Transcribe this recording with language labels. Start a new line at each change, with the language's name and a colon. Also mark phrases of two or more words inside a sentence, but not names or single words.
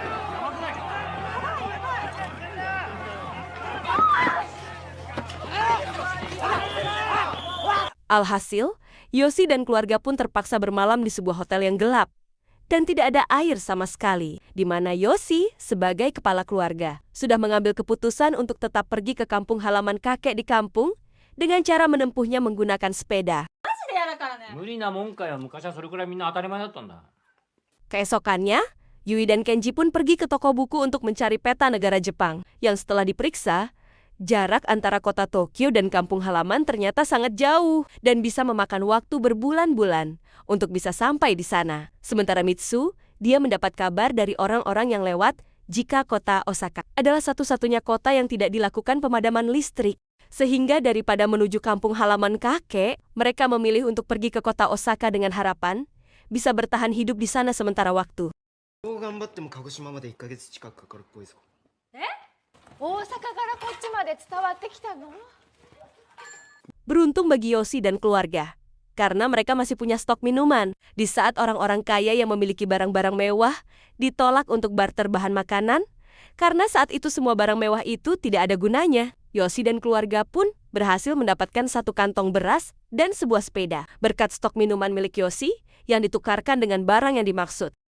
Indonesian: Alhasil, Yoshi dan keluarga pun terpaksa bermalam di sebuah hotel yang gelap dan tidak ada air sama sekali, di mana Yoshi sebagai kepala keluarga sudah mengambil keputusan untuk tetap pergi ke kampung halaman kakek di kampung dengan cara menempuhnya menggunakan sepeda.
Japanese: 無理なもんかよ。昔はそれくらいみんな当たり前だったんだ。
Indonesian: Keesokannya, Yui dan Kenji pun pergi ke toko buku untuk mencari peta negara Jepang, yang setelah diperiksa, jarak antara kota Tokyo dan kampung halaman ternyata sangat jauh dan bisa memakan waktu berbulan-bulan untuk bisa sampai di sana. Sementara Mitsu, dia mendapat kabar dari orang-orang yang lewat jika kota Osaka adalah satu-satunya kota yang tidak dilakukan pemadaman listrik. Sehingga daripada menuju kampung halaman kakek, mereka memilih untuk pergi ke kota Osaka dengan harapan bisa bertahan hidup di sana sementara waktu.
Japanese: どう頑張っても鹿児島まで1ヶ月近くかかるっぽいぞ。大阪からこっちまで伝わってきたの？
Indonesian: Beruntung bagi Yoshi dan keluarga, karena mereka masih punya stok minuman. Di saat orang-orang kaya yang memiliki barang-barang mewah ditolak untuk barter bahan makanan, karena saat itu semua barang mewah itu tidak ada gunanya. Yoshi dan keluarga pun berhasil mendapatkan 1 kantong beras dan sebuah sepeda berkat stok minuman milik Yoshi yang ditukarkan dengan barang yang dimaksud.